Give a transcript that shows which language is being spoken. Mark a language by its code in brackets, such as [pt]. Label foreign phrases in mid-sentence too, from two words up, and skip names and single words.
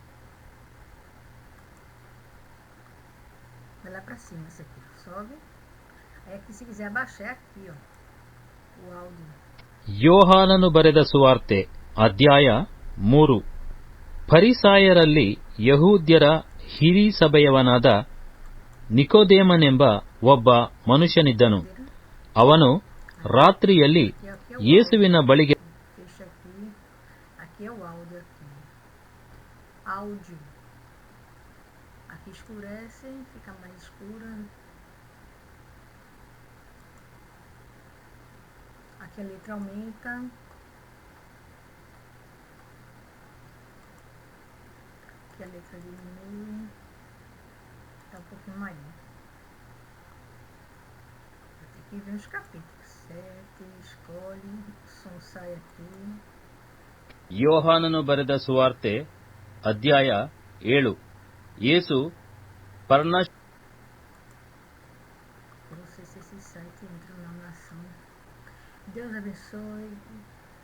[kn] ಯೋಹಾನನು ಬರೆದ ಸುವಾರ್ತೆ ಅಧ್ಯಾಯ 3. ಫರಿಸಾಯರಲ್ಲಿ ಯಹೂದ್ಯರ ಹಿರೀಸಭೆಯವನಾದ ನಿಕೋದೇಮನೆಂಬ ಒಬ್ಬ ಮನುಷ್ಯನಿದ್ದನು. ಅವನು ರಾತ್ರಿಯಲ್ಲಿ ಯೇಸುವಿನ ಬಳಿಗೆ [pt] Aqui a letra aumenta. Aqui a letra diminui. Tá um pouquinho maior. Vou ter que ver os capítulos. 7, escolhe, o som sai aqui. [kn] ಯೋಹಾನನು ಬರೆದ ಸುವಾರ್ತೆ ಅಧ್ಯಾಯ 7. ಯೇಸು [pt] Você se site entrou na nação. Deus abençoe.